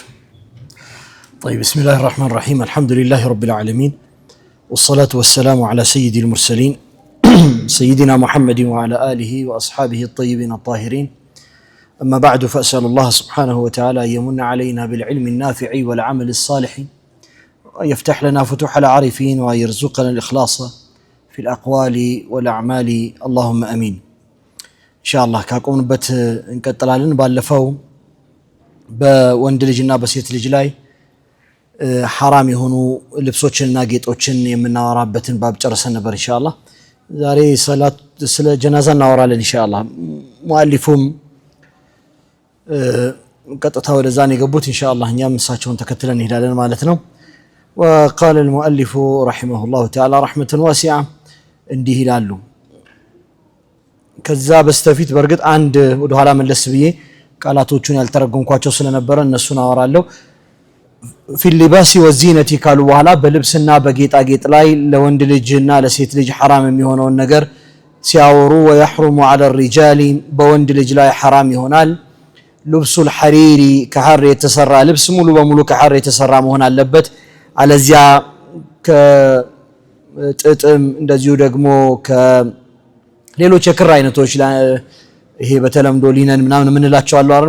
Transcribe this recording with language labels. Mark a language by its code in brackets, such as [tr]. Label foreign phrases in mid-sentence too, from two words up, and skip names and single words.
[ar] طيب بسم الله الرحمن الرحيم. الحمد لله رب العالمين والصلاة والسلام على سيد المرسلين سيدنا محمد وعلى آله وأصحابه الطيبين الطاهرين. أما بعد فأسأل الله سبحانه وتعالى أن يمن علينا بالعلم النافع والعمل الصالح ويفتح لنا فتوح العارفين ويرزقنا الإخلاص في الأقوال والأعمال اللهم أمين. [am] ኢንሻአላህ ካቆምንበት እንቀጥላለን። ባለፈው በወንድ ልጅና በሴት ልጅ ላይ حرام የሆኑ ልብሶችንና ጌጦችን የምናወራበትን ባብ ጨርሰን ነበር። ኢንሻአላህ ዛሬ ሰላት ስለ ጀናዛ እናወራለን። ኢንሻአላህ ሙአሊፉም ቀጥታ ወደዛ ነው የገቡት። ኢንሻአላህ እኛም እሳቸውን ተከትለን እንሄዳለን ማለት ነው። [ar] وقال المؤلف رحمه الله تعالى رحمة واسعة [am] እንዲህ ይላሉ። ከዛ በስተፊት በርግጥ አንድ ወደ ኋላ መለስ ብዬ ቃላቶቹን ያልተረጎምኳቸው ስለነበረ እነሱን አወራለሁ። [ar] في اللباس [am] والزينة ካሉ በኋላ በልብስና በጌጣጌጥ ላይ ለወንድ ልጅና ለሴት ልጅ حرام የሚሆነውን ነገር ሲያወሩ [ar] ويحرم على الرجال [am] በወንድ ልጅ ላይ حرام ይሆናል ልብሱ الحرير ከሐር የተሰራ ልብስ ሙሉ በሙሉ ከሐር የተሰራ መሆን አለበት። አለዚያ ከጥጥም እንደዚሁ ደግሞ ሌሎች የክር አይነቶች ይሄ በተለምዶ ሊነን ምናምን ምንላቸው አሉ አይደል?